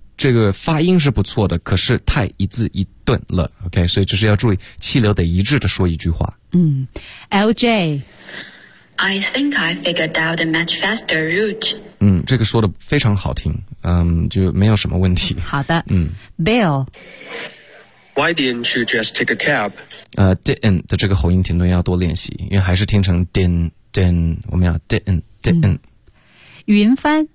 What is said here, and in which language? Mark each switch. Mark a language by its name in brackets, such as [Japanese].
[Chinese] 这个发音是不错的，可是太一字一顿了。 Okay, 所以就是要注意气流得一致的说一句话。 [English] LJ, I think I figured out a much faster route. [Chinese] 这个说的非常好听，就没有什么问题。好的，Bill, [English] Why didn't you just take a cab? [Chinese] Didn't 的这个喉音停顿要多练习，因为还是听成 din din， 我们要 din din、云帆